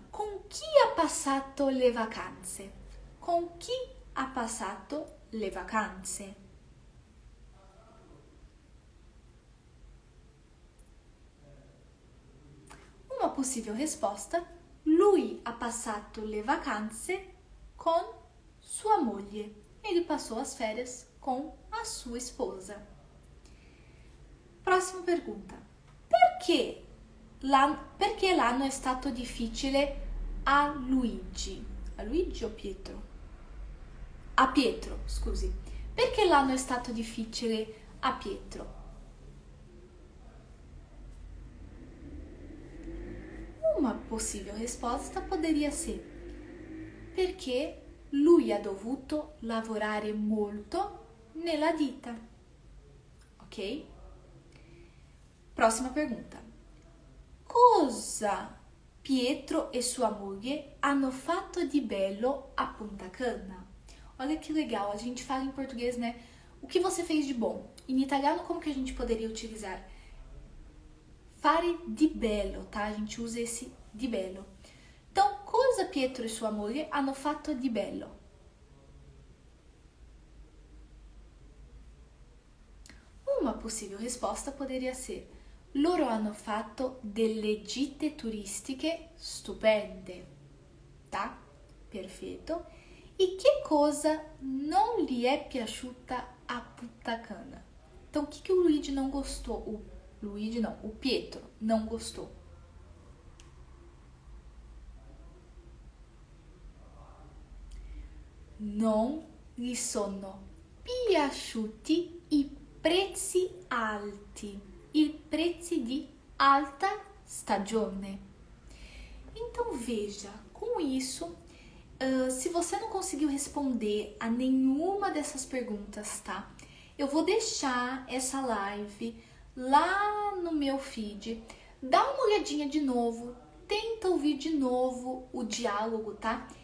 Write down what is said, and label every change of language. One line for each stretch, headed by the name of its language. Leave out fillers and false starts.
Italian: Com chi ha passato le vacanze? Com chi ha passato le vacanze?
Portuguese: Uma possível resposta.
Italian: Lui ha passato le vacanze con sua moglie.
Portuguese: Ele passou as férias com a sua esposa. Próxima pergunta.
Italian: Perché l'anno è stato difficile a Luigi? A Luigi o Pietro? A Pietro, scusi. Perché l'anno è stato difficile a Pietro?
Portuguese: Uma possível risposta poderia ser
Italian: perché lui ha dovuto lavorare molto nella ditta. Ok?
Portuguese: Próxima pergunta.
Italian: Cosa Pietro e sua moglie hanno fatto di bello a Punta Cana?
Portuguese: Olha que legal, a gente fala em português, né? O que você fez de bom? Em italiano, como que a gente poderia utilizar?
Italian: Fare di bello, tá?
Portuguese: A gente usa esse di bello. Então,
Italian: cosa Pietro e sua moglie hanno fatto di bello?
Portuguese: Uma possível risposta poderia ser
Italian: loro hanno fatto delle gite turistiche stupende,
Portuguese: tá? Perfeito.
Italian: E que cosa non gli è piaciuta a Punta Cana?
Portuguese: Então, o que o Luigi não gostou? O Pietro não gostou.
Italian: Non gli sono piaciuti i prezzi alti, i prezzi di alta stagione.
Portuguese: Então veja, com isso, se você não conseguiu responder a nenhuma dessas perguntas, tá? Eu vou deixar essa live lá no meu feed. Dá uma olhadinha de novo, tenta ouvir de novo o diálogo, tá?